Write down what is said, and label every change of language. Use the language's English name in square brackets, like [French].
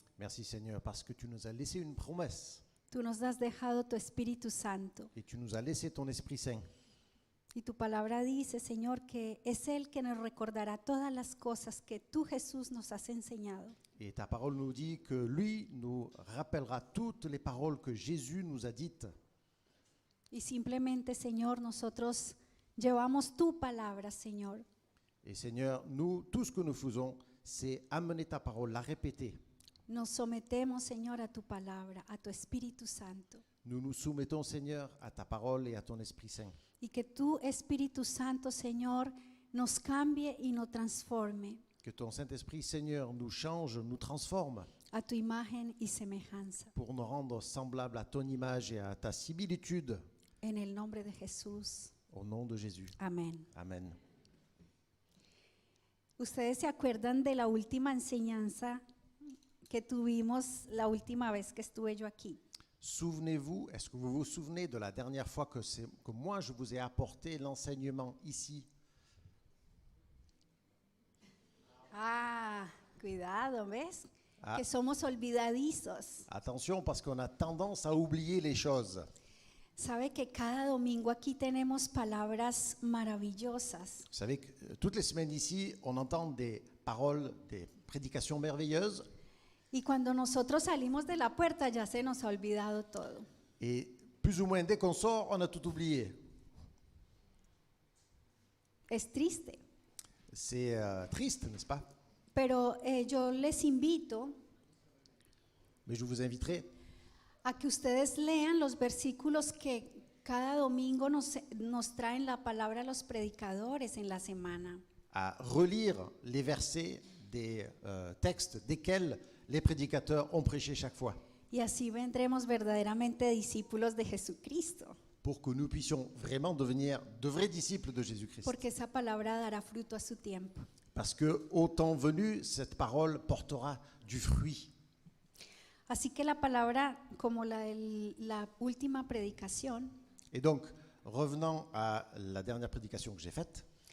[French] Merci Seigneur parce que tu nous as laissé une promesse [Spanish] Tú nos has dejado tu Espíritu Santo. [French] et tu nous as laissé ton Esprit Saint. [Spanish] Y tu palabra dice, Señor, que es Él que nos recordará todas las cosas que tú, Jesús, nos has enseñado. [French] Et ta parole nous dit que lui nous rappellera toutes les paroles que Jésus nous a dites. [Spanish] Y simplemente, Señor, nosotros llevamos tu palabra, Señor. [French] Et Seigneur, nous, tout ce que nous faisons, c'est amener ta parole, la répéter. [Spanish] Nos sometemos, Señor, a tu palabra, a tu Espíritu Santo. [French] Nous nous soumettons, Seigneur, à ta parole et à ton Esprit Saint. [Spanish] Y que tu Espíritu Santo, Señor, nos cambie y nos transforme [French] Que ton Saint-Esprit, Seigneur, nous change, nous transforme [Spanish] a tu imagen y semejanza. [French] pour nous rendre semblables à ton image et à ta similitude. [Spanish] En el nombre de Jesús. [French] Au nom de Jésus. [Spanish] Amén. [French] Amen. [Spanish] ¿Ustedes se acuerdan de la última enseñanza que tuvimos la última vez que estuve yo aquí? [French] Souvenez-vous, est-ce que vous vous souvenez de la dernière fois que moi je vous ai apporté l'enseignement ici? [Spanish] Ah, cuidado, ¿ves? Ah. Que somos olvidadizos. [French] Attention parce qu'on a tendance à oublier les choses. [Spanish] Sabe que cada domingo aquí tenemos palabras maravillosas. [French] Vous savez que toutes les semaines ici, on entend des paroles, des prédications merveilleuses. [Spanish] Y cuando nosotros salimos de la puerta ya se nos ha olvidado todo. [French] Et plus ou moins, dès qu'on sort, on a tout oublié. [Spanish] Es triste. [French] C'est triste, n'est-ce pas? [Spanish] Pero yo les invito [French] Mais je vous inviterai [Spanish] a que ustedes lean los versículos que cada domingo nos traen la palabra los predicadores en la semana. [French] à relire les versets des textes desquels les prédicateurs ont prêché chaque fois, [Spanish] Y así vendremos verdaderamente discípulos de Jesucristo, [French] pour que nous puissions vraiment devenir de vrais disciples de Jésus-Christ. [Spanish] porque esa palabra dará fruto a su tiempo. [French] Parce que au temps venu, cette parole portera du fruit. [Spanish] Así que la palabra, como la última predicación, [French] Et donc, revenant à la dernière prédication que j'ai faite,